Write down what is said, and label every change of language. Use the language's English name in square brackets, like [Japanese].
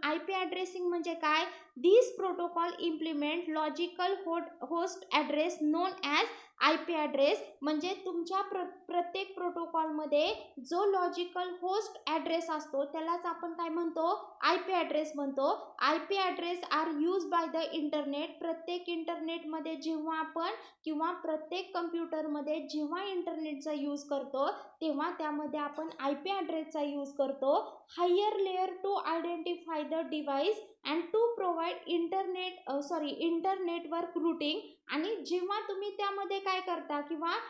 [Marathi] I P addressing म्हणजे काय [English] this protocol implement logical host address known as I P address, [Marathi] म्हणजे तुमच्या प्रत्येक प्रोटोकॉलमध्ये जो लॉजिकल होस्ट ॲड्रेस असतो त्यालाच आपण काय म्हणतो आय पी ॲड्रेस म्हणतो. [English] I P address are use by the internet. [Marathi] प्रत्येक इंटरनेटमध्ये जेव्हा आपण किंवा प्रत्येक कम्प्युटरमध्ये जेव्हा इंटरनेटचा यूज करतो तेव्हा त्यामध्ये आपण आय पी ॲड्रेसचा यूज करतो. [English] higher layer to identify the device and to provide internetwork routing, [Marathi] आणि जेव्हा तुम्ही त्यामध्ये काय करता किंवा